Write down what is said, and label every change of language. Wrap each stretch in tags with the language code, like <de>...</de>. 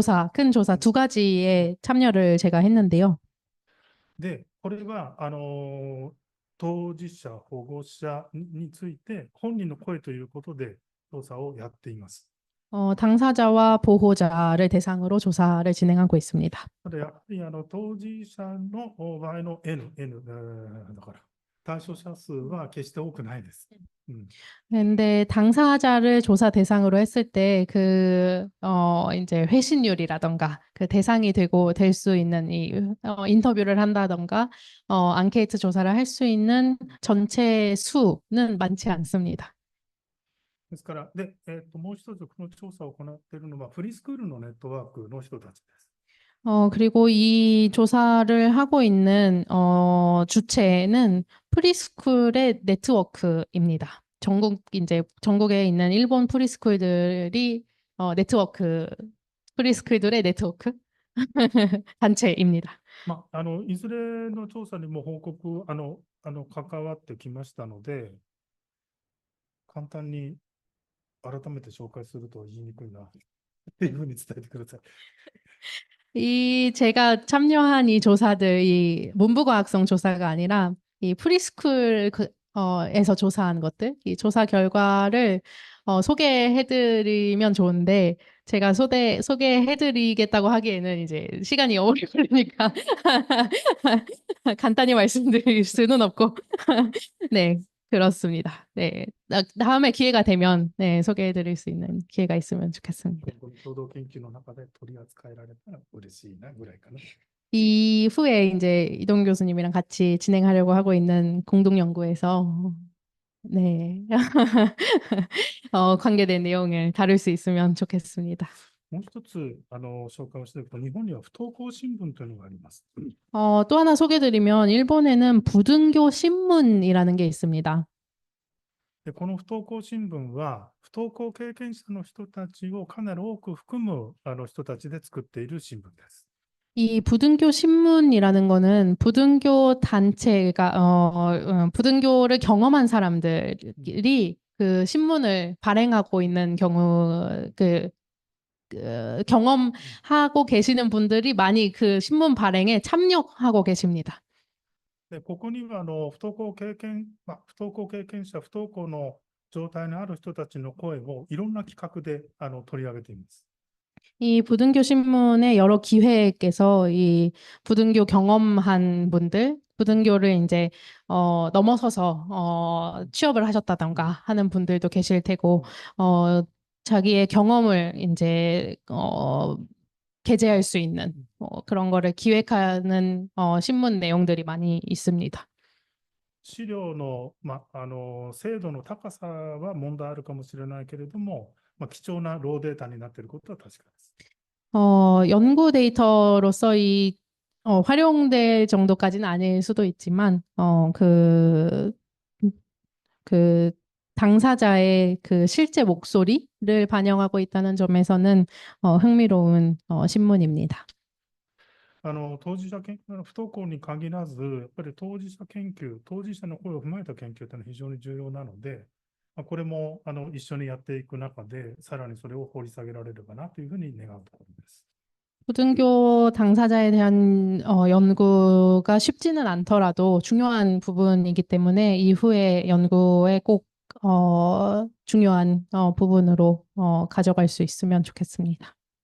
<ko>큰 조사 두 가지에 참여를 제가 했는데요.</ko> <ja>で、これは、当事者、保護者について本人の声ということで調査をやっています。</ja> <ko>당사자와 보호자를 대상으로 조사를 진행하고 있습니다.</ko> <ja>ただやっぱり当事者の場合の N、だから対象者数は決して多くないです。</ja> <ko>근데 당사자를 조사 대상으로 했을 때 이제 회신율이라던가 그 대상이 되고 될 수 있는 인터뷰를 한다던가 앙케이트 조사를 할 수 있는 전체 수는 많지 않습니다.</ko> <ja>ですから、で、もう一つこの調査を行っているのはフリースクールのネットワークの人たちです。</ja> <ko>그리고 이 조사를 하고 있는 주체는 프리스쿨의 네트워크입니다. 전국에 있는 일본 프리스쿨들이 프리스쿨들의 네트워크 단체입니다.</ko> <ja>いずれの調査にも報告、関わってきましたので、簡単に改めて紹介すると言いにくいなっていうふうに伝えてください。</ja> <ko>제가 참여한 이 조사들, 이 문부과학성 조사가 아니라 이 프리스쿨 에서 조사한 것들, 이 조사 결과를 소개해드리면 좋은데 제가 소개해드리겠다고 하기에는 이제 시간이 오래 걸리니까 간단히 말씀드릴 수는 없고 네, 그렇습니다. 네, 다음에 기회가 되면 네, 소개해드릴 수 있는 기회가 있으면 좋겠습니다.</ko> <ja>共同研究の中で取り扱えられたら嬉しいなぐらいかな。</ja> <ko>이후에 이제 이동 교수님이랑 같이 진행하려고 하고 있는 공동 연구에서 네. 관계된 내용을 다룰 수 있으면 좋겠습니다.</ko> <ja>もう一つ紹介をしていくと、日本には不登校新聞というのがあります。</ja> <ko>또 하나 소개드리면 일본에는 부등교 신문이라는 게 있습니다.</ko> <ja>で、この不登校新聞は、不登校経験者の人たちをかなり多く含む人たちで作っている新聞です。</ja> <ko>이 부등교 신문이라는 거는 부등교 단체가 부등교를 경험한 사람들이 그 신문을 발행하고 있는 경우 경험하고 계시는 분들이 많이 그 신문 발행에 참여하고 계십니다.</ko> <ja>で、ここには不登校経験者、不登校の状態にある人たちの声をいろんな企画で取り上げています。</ja> <ko>이 부등교 신문의 여러 기획에서 이 부등교 경험한 분들, 부등교를 이제 넘어서서 취업을 하셨다던가 하는 분들도 계실 테고, 자기의 경험을 이제 게재할 수 있는 그런 거를 기획하는 신문 내용들이 많이 있습니다.</ko> <ja>資料の、精度の高さは問題あるかもしれないけれども、貴重なローデータになっていることは確かです。</ja> <ko>연구 데이터로서 활용될 정도까지는 아닐 수도 있지만, 그 당사자의 그 실제 목소리를 반영하고 있다는 점에서는 흥미로운 신문입니다.</ko> <ja>当事者研究、不登校に限らず、やっぱり当事者研究、当事者の声を踏まえた研究というのは非常に重要なので、これも一緒にやっていく中で、さらにそれを掘り下げられればなというふうに願うところです。</ja> <ko>부등교 당사자에 대한 연구가 쉽지는 않더라도 중요한 부분이기 때문에 이후의 연구에 꼭 중요한 부분으로 가져갈 수 있으면 좋겠습니다.</ko>